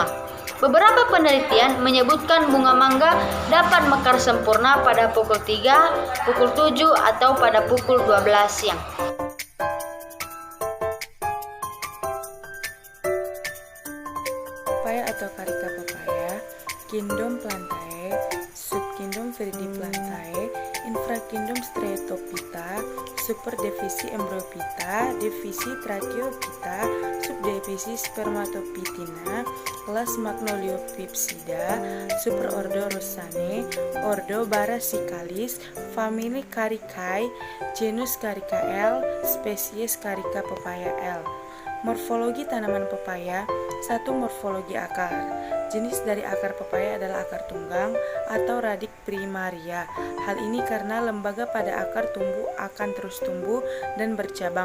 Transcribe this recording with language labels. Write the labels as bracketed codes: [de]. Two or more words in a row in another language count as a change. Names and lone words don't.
[id] Beberapa penelitian menyebutkan bunga mangga dapat mekar sempurna pada pukul 3, pukul 7, atau pada pukul 12 siang. Pepaya atau Carica papaya, Gindom plantae, Subkingdom Viridiplantae, Infrakingdom Streptophyta, Superdivisi Embryophyta, Divisi Tracheophyta, Subdivisi Spermatophytina, kelas Magnoliophypsida, Superordo Rosaceae, Ordo Brassicalis, famili Caricae, genus Carica L, spesies Carica Papaya L. Morfologi tanaman pepaya. 1. Morfologi akar. Jenis dari akar pepaya adalah akar tunggang atau [la] radik primaria. [id] Hal ini karena lembaga pada akar tumbuh akan terus tumbuh dan bercabang.